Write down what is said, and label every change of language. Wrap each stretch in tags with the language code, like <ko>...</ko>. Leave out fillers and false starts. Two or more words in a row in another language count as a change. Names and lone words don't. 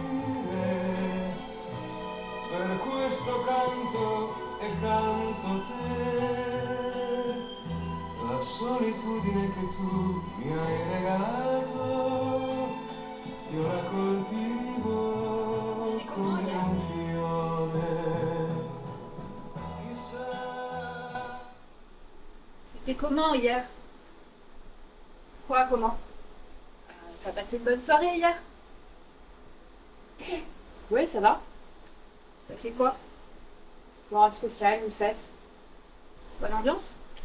<it>Per questo canto e canto te, la solitudine che tu mi hai regalato, io la coltivo come un fiore. Chissà.</it> <fr>C'était comment hier? Quoi, comment? T'as passé une bonne soirée hier? Ouais, ça va. T'as fait quoi? Bon, rien de spécial, une fête. Bonne ambiance?</fr>